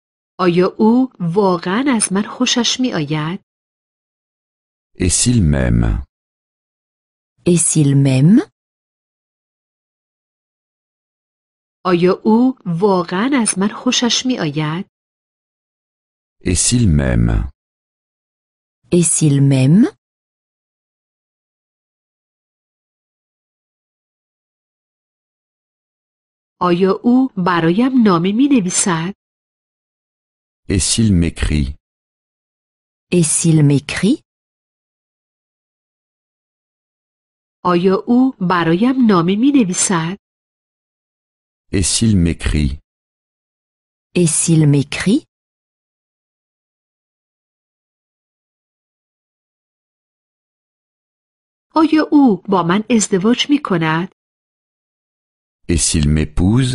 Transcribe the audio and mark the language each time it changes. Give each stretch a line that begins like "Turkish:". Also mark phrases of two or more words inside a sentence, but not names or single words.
Persian: آیا او واقعا از من خوشش می آید؟
French: Et s'il m'aime? Et s'il m'aime?
Persian: آیا او واقعا از من خوشش می آید؟
French: Et s'il m'aime? Et s'il m'aime?
Persian: آیا او برایم نامه می نویسد؟
French: Et s'il m'écrit? Et s'il m'écrit?
Persian: آیا او برایم نامه می نویسد؟
French: Et s'il m'écrit? Et s'il m'écrit?
Persian: آیا او با من ازدواج می کند؟
French: Et s'il m'épouse?